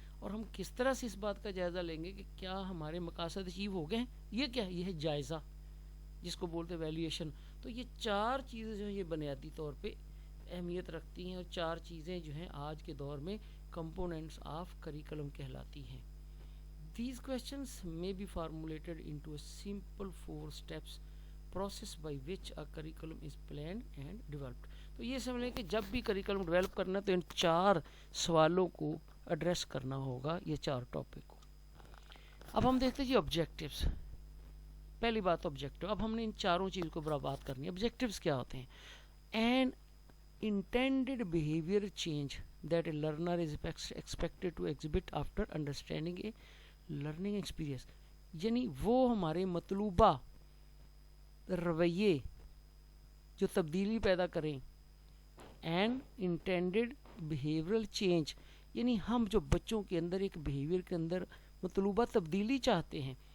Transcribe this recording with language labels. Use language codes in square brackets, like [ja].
[ur] اور ہم کس طرح سے اس بات کا جائزہ لیں گے کہ کیا ہمارے مقاصد اچیو ہو گئے ہیں. یہ کیا ہے، یہ ہے جائزہ جس کو بولتے ہیں ویلیویشن. تو یہ چار چیزیں جو ہیں یہ بنیادی طور پہ اہمیت رکھتی ہیں، اور چار چیزیں جو ہیں آج کے دور میں کمپوننٹس آف کریکلم کہلاتی ہیں. [en] These questions may be formulated into a simple 4 steps process by which a curriculum is planned and developed. [ur] تو یہ سمجھ کہ جب بھی کریکلم ڈیولپ کرنا تو ان چار سوالوں کو ایڈریس کرنا ہوگا، یہ چار ٹاپک کو. اب ہم دیکھتے ہیں جی آبجیکٹیوز. پہلی بات آبجیکٹیو. اب ہم نے ان چاروں چیزوں کو بات کرنی ہے. آبجیکٹیوز کیا ہوتے ہیں؟ [en] And intended behavior change that a learner is expected to exhibit after understanding a learning experience. [ur] یعنی وہ ہمارے مطلوبہ رویے جو تبدیلی پیدا کریں. [en] and intended behavioral change [ur] یعنی ہم جو بچوں کے اندر ایک بیہیویئر کے اندر مطلوبہ تبدیلی چاہتے ہیں.